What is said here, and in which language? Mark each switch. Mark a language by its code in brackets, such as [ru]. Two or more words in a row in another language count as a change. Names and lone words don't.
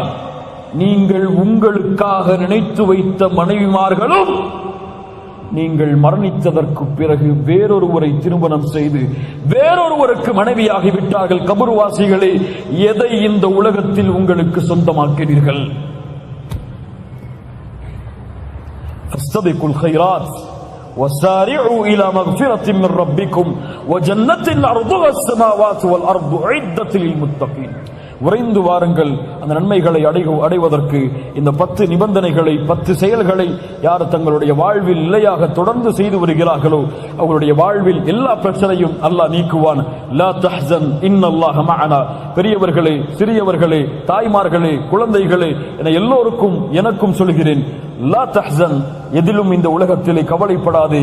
[ta] நீங்கள் உங்களுக்காக நினைத்து வைத்த மனைவிமார்களும் நீங்கள் மரணித்ததற்கு பிறகு வேறொருவரை திருமணம் செய்து வேறொருவருக்கு மனைவியாகி விட்டார்கள். கபர்வாசிகளே, எதை இந்த உலகத்தில் உங்களுக்கு சொந்தமாக்கிறீர்கள்? [ar] فاستبقوا الخيرات وسارعوا إلى مغفرة من ربكم وجنة أرضها السماوات والأرض أعدت للمتقين. [ta] விரைந்து வாருங்கள் அந்த நன்மைகளை அடைவதற்கு. இந்த 10 நிபந்தனைகளை, 10 செயல்களை யார் தங்களுடைய வாழ்வில் நிலையாக தொடர்ந்து செய்து வருகிறார்களோ அவர்களுடைய வாழ்வில் எல்லா பிரச்சனையும் அல்லாஹ் நீக்குவான். [ar] لا تحزن إن الله معنا. [ta] பெரியவர்களே, சிறியவர்களே, தாய்மார்களே, குழந்தைகளே என எல்லோருக்கும் எனக்கும் சொல்கிறேன், [ar] لا تحزن, [ta] எதிலும் இந்த உலகத்திலே கவலைப்படாதே.